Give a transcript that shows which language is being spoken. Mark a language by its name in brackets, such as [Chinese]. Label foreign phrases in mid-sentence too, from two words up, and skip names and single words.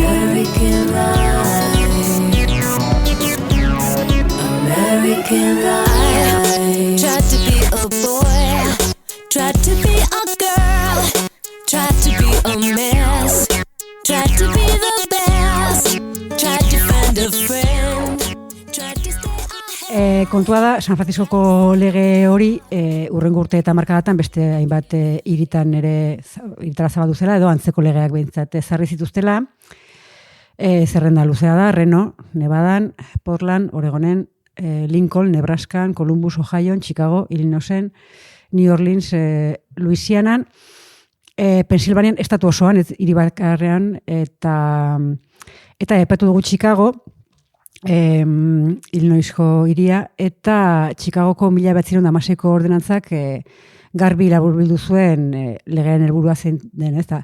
[English] American life. American life. Tried to be a boy, tried to be a girl, tried to be a mess, tried to be the best, tried to find a friend, tried to stay ahead. [Basque] Kontua da, San Franciscoko lege hori urrengo urte eta markadatan beste hainbat iritara zabaldu zela, edo antzeko legeak behintzat ezarri zituztela. Zerrenda luzea da, Reno, Nevadan, Portland, Oregonen, Lincoln, Nebraskan, Columbus, Ohio, Chicago, Illinoisen, New Orleans, Louisianan, Pensilvanian, estatu osoan, hiri bakarrean, eta epatu dugu Chicago, Illinoisko hiria, eta Chicagoko 1916ko ordenantzak garbi laburbildu zuen legearen helburua zein den, ez da.